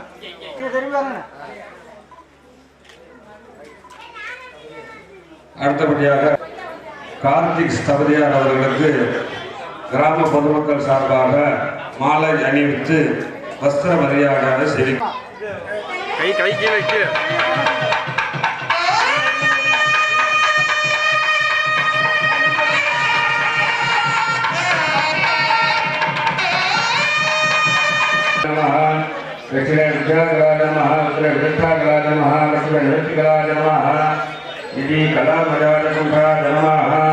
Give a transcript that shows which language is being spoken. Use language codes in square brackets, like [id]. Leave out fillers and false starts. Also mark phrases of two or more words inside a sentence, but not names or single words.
[ta] அடுத்தபடியாக கார்த்திக் ஸ்தபதியார் அவர்களுக்கு கிராம பொதுமக்கள் சார்பாக மாலை அணிவித்து வஸ்திர மரியாதை செய்தி கை கீழே [sa] दक्षिणे विद्याकलाय नमः उत्तरे विद्याकलाय नमः दक्षिणे नृत्यकलाय नमः इति कलामयाजकुम्भाय नमः